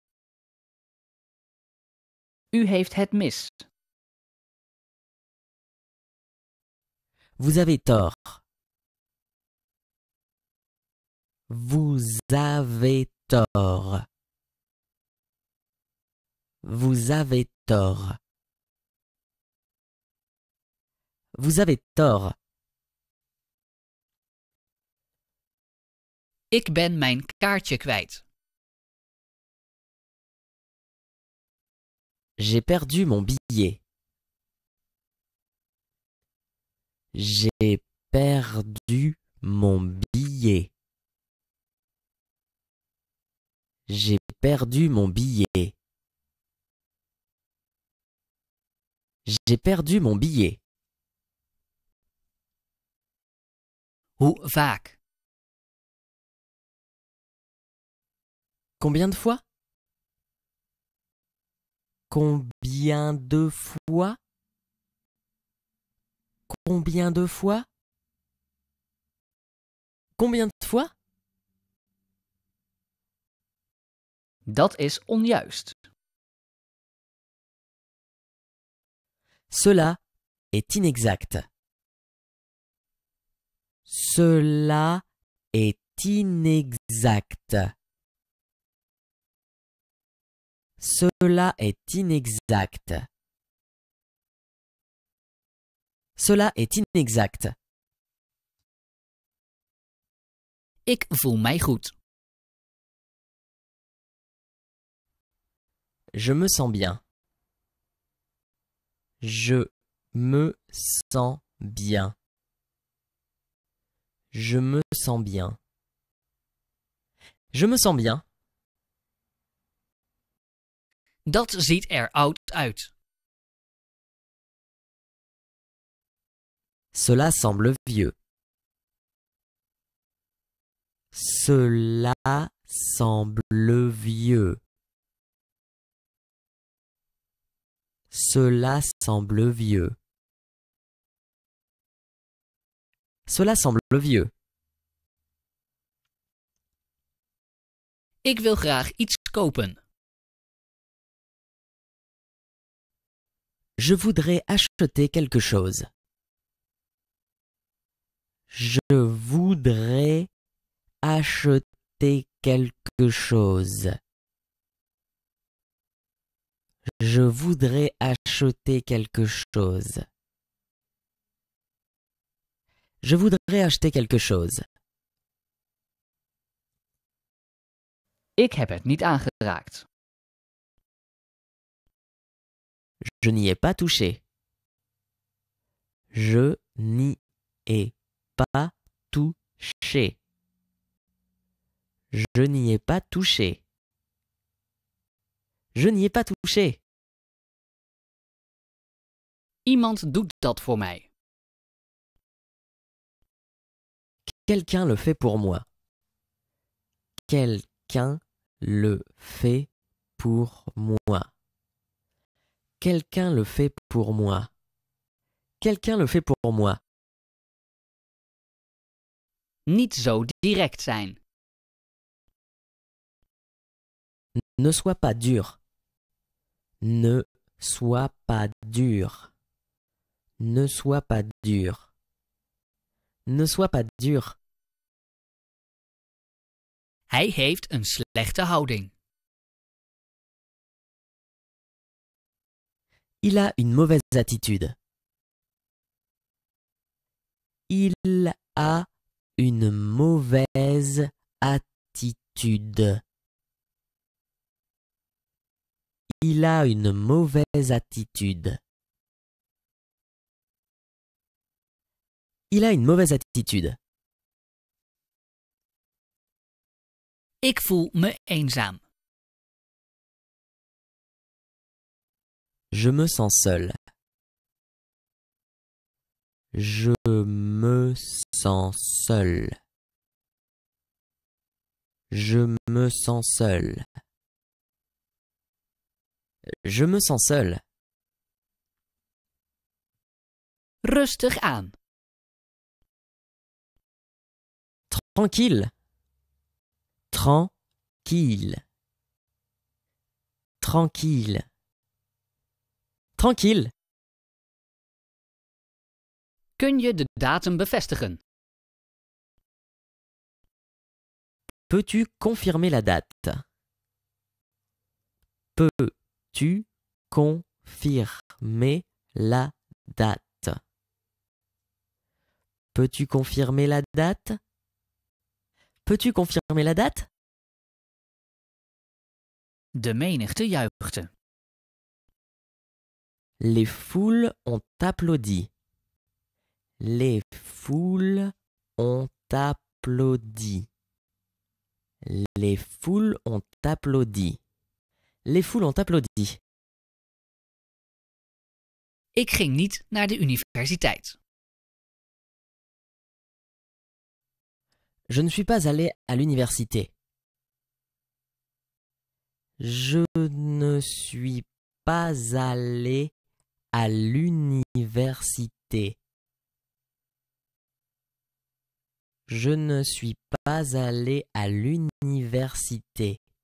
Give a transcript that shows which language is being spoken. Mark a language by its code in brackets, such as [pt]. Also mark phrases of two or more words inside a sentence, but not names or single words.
[nl] U heeft het mis. [fr] Vous avez tort. Vous avez tort. Vous avez tort. Vous avez tort. [nl] Ik ben mijn kaartje kwijt. [fr] J'ai perdu mon billet. J'ai perdu mon billet. J'ai perdu mon billet. J'ai perdu mon billet. [nl] Hoe vaak? [fr] Combien de fois? Combien de fois? Combien de fois? Combien de fois? [nl] Dat is onjuist. [fr] Cela est inexact. Cela est inexact. Cela est inexact. Cela est inexact. [nl] Ik voel mij goed. [fr] Je me sens bien. Je me sens bien. Je me sens bien. Je me sens bien. [nl] Dat ziet er oud uit. [fr] Cela semble vieux. Cela semble vieux. Cela semble vieux. Cela semble vieux. [nl] Ik wil graag iets kopen. [fr] Je voudrais acheter quelque chose. Je voudrais acheter quelque chose. Je voudrais acheter quelque chose. Je voudrais acheter quelque chose. [nl] Ik heb het niet aangeraakt. [fr] Je n'y ai pas touché. Je n'y ai pas touché. Je n'y ai pas touché. Je n'y ai pas touché. [nl] Iemand doet dat voor mij. [fr] Quelqu'un le fait pour moi. Quelqu'un le fait pour moi. Quelqu'un le fait pour moi. Quelqu'un le fait pour moi. [nl] Niet zo direct zijn. [fr] Ne sois pas dur. Ne sois pas dur. Ne sois pas dur. Ne sois pas dur. [nl] Hij heeft een slechte houding. [fr] Il a une mauvaise attitude. Il a une mauvaise attitude. Il a une mauvaise attitude. Il a une mauvaise attitude. [nl] Ik voel me eenzaam. [fr] Je me sens seul. Je me sens seul. Je me sens seul. Je me sens seul. [nl] Rustig aan. [fr] Tranquille. Tranquille. Tranquille. Tranquille. [nl] Kun je de datum bevestigen? [fr] Peux-tu confirmer la date? Peux-tu confirmer la date? Peux-tu confirmer la date? Peux-tu confirmer la date? [nl] De menigte juichte. [fr] Les foules ont applaudi. Les foules ont applaudi. Les foules ont applaudi. Les foules ont applaudi. [nl] Ik ging niet naar de universiteit. [fr] Je ne suis pas allé à l'université. Je ne suis pas allé à l'université. Je ne suis pas allé à l'université.